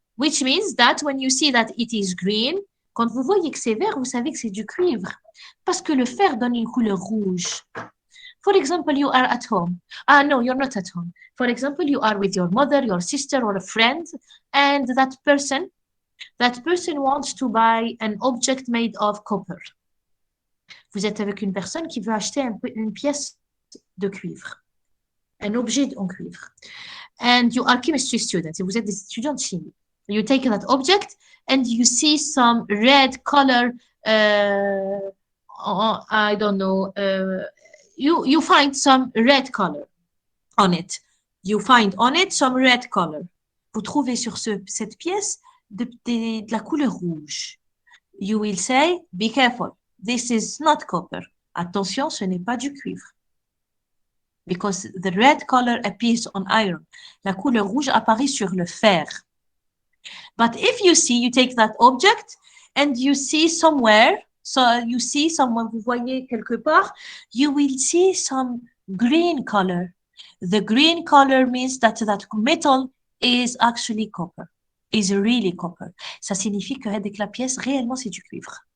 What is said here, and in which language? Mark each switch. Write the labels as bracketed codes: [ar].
[en] Which means that when you see that it is green, [fr] quand vous voyez que c'est vert, vous savez que c'est du cuivre. Parce que le fer donne une couleur rouge. [en] For example, you are at home. No, you're not at home. For example, you are with your mother, your sister, or a friend, and that person wants to buy an object made of copper. [fr] Vous êtes avec une personne qui veut acheter une pièce de cuivre, un objet en cuivre. [en] And you are chemistry students. [fr] Vous êtes des étudiants de chimie. [en] You take that object and you see some red color. I don't know. You find some red color on it. You find on it some red color. [fr] Vous trouvez sur cette pièce de la couleur rouge. [en] You will say, be careful. This is not copper. [fr] Attention, ce n'est pas du cuivre. [en] because the red color appears on iron. [fr] La couleur rouge apparaît sur le fer. [en] But if you see, you take that object and you see somewhere, [fr] vous voyez quelque part, [en] you will see some green color. The green color means that that metal is actually copper, is really copper. [fr] Ça signifie que la pièce, réellement, c'est du cuivre.